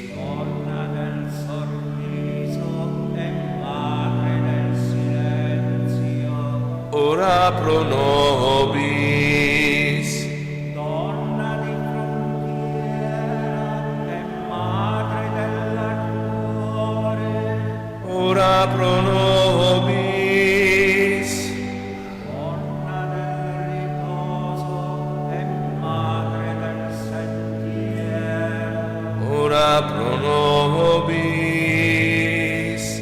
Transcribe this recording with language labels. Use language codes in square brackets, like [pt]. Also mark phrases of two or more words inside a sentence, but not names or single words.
[it] Donna del sorriso e madre del silenzio. [la] Ora pro nobis. [it] Donna di frontiera e madre dell'ardore. [la] Ora pro nobis. [it] Donna del riposo e madre del sentiero. [la] Ora pro nobis.